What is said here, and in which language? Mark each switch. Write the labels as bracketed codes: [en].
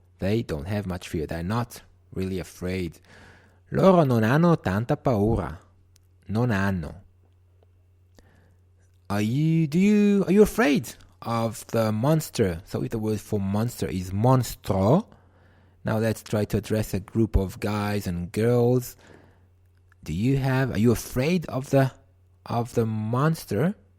[en] They don't have much fear. They're not really afraid. [it] Loro non hanno tanta paura. Non hanno. [en] Are you afraid of the monster? So if the word for monster is monstro, now let's try to address a group of guys and girls. Are you afraid of the monster?